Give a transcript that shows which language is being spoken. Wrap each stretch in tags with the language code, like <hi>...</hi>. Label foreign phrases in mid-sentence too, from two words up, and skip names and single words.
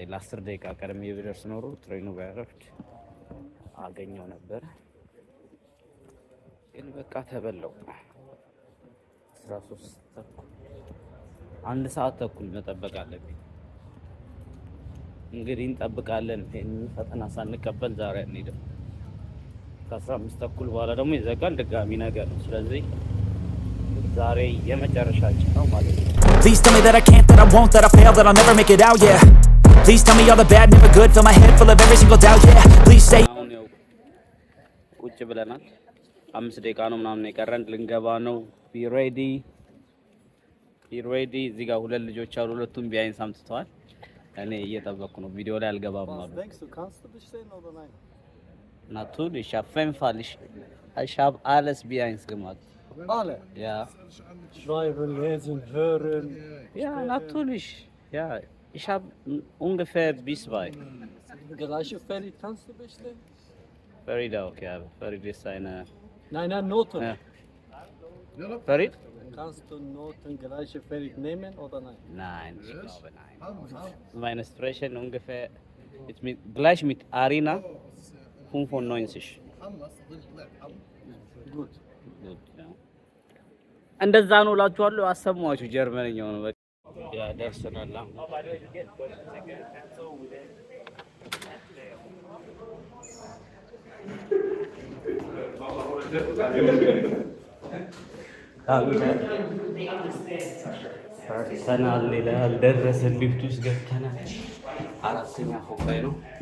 <am>ለ10 ደቂቃ ቀድሜ ብደርስ ኖሮ ትሬኑ ባያረፍድ አገኘው ነበር። ግን በቃ ተበላው። 13 ተኩል 1 ሰዓት ተኩል መጠበቅ አለብኝ። እንግዲህ እንጠብቃለን። ይሄንን ፈተና ሳንቀበል ዛሬ አንሄድም። ከ15 ተኩል በኋላ ደግሞ ይዘጋል ድጋሚ ነገር ነው። ስለዚህ ዛሬ የመጨረሻችን ነው ማለት ነው።</am> <en>Please tell me that I can't, that I won't, that I fail, that I'll never make it out, yeah. Please tell me all the bad, never good, fill my head full of every single doubt, yeah. Please say</en> <am>አሁን ያው ቁጭ ብለናል። 5 ደቂቃ ነው ምናምን የቀረን ልንገባ ነው።</am> <en>be ready</en> <am>እዚህ ጋር 2 ልጆች አሉ። ሁለቱም ቢያንስ አምጥተዋል። እኔ እየጠበቅኩ ነው። ቪዲዮ ላይ አልገባም ማለት</am> <de>natürlich auf jeden Fall ich habe alles</de> <am>ቢያንስ gemacht</am> <de>alle ja schreiben, lesen, hören ja natürlich ja ich habe ungefähr bis bei gleiche Ferry kannst du bestellen? Ferry auch ja Ferry ist eine nein Noten ja. Ferry Kannst du Noten gleichfällig nehmen oder nein? Nein, ich glaube nein. Meine Sprechen ungefähr gleich mit Arena 95. Gut. Gut, ja.</de> <am>እንደዛ ነው እላችኋለሁ። አሰማችሁ ጀርመንኛው ነው በቃ ያ ደርሰናል። ደርሰናል ይላል። ደረስን። ሊፍት ውስጥ ገብተናል። 4ኛ ፎቅ ላይ ነው።</am>